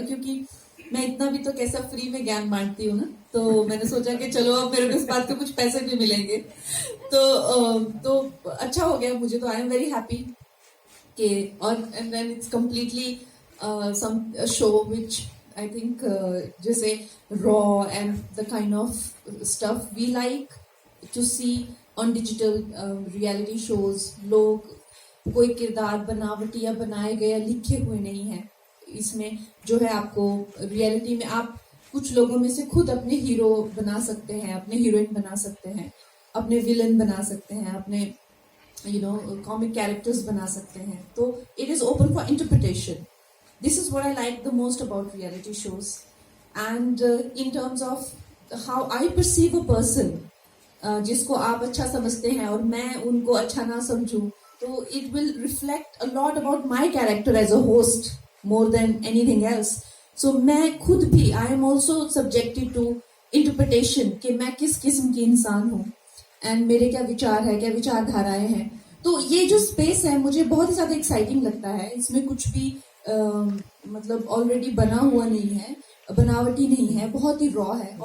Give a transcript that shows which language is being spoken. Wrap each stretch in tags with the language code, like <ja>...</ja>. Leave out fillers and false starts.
<hi>क्योंकि मैं इतना भी तो कैसा फ्री में ज्ञान बांटती हूँ ना, तो मैंने सोचा कि चलो अब मेरे को इस बात के कुछ पैसे भी मिलेंगे, तो अच्छा हो गया मुझे। तो</hi> <en>I am very happy</en> <hi>कि, और</hi> <en>and then it's completely some show which I think</en> <hi>जैसे</hi> <en>raw and the kind of stuff we like to see on digital reality shows,</en> <hi>लोग कोई किरदार बनावटी या बनाए गए या लिखे हुए नहीं हैं इसमें। जो है आपको रियलिटी में आप कुछ लोगों में से खुद अपने हीरो बना सकते हैं, अपने हीरोइन बना सकते हैं, अपने विलन बना सकते हैं, अपने कॉमिक कैरेक्टर्स बना सकते हैं।</hi> <en>तो it is open for interpretation. This is what I like the most about reality shows. And in terms of how I perceive a person,</en> <hi>जिसको आप अच्छा समझते हैं और मैं उनको अच्छा ना समझूं, तो</hi> <en>it will reflect a lot about my character as a host more than anything else.</en> <hi>So मैं खुद भी</hi> <en>I am also subjected to interpretation</en> <hi>कि मैं किस किस्म की इंसान हूँ, and मेरे क्या विचार है, क्या विचारधाराएं हैं। तो ये जो स्पेस है मुझे बहुत ही ज्यादा एक्साइटिंग लगता है। इसमें कुछ भी मतलब ऑलरेडी बना हुआ नहीं है, बनावटी नहीं है, बहुत ही रॉ है।</hi>